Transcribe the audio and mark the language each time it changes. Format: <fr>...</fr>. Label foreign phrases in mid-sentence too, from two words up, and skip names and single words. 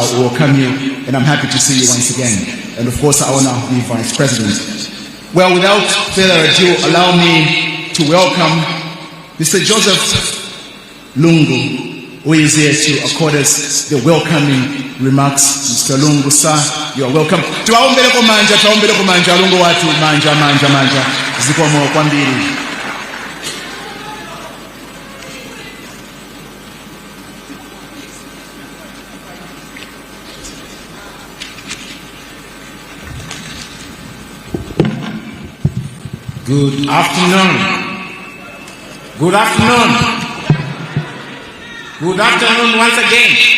<en>We welcome you, and I'm happy to see you once again. And of course, I honor the Vice President. Well, without further ado, allow me to welcome Mr. Joseph Lungu, who is here to accord us the welcoming remarks. Mr. Lungu, sir, you are welcome.</en> <bem>Tuwaombele kumanja, Lungu watu, manja.</bem> <ny>Zikomo kwambiri.</ny> <en>Good afternoon. Good afternoon once again.</en>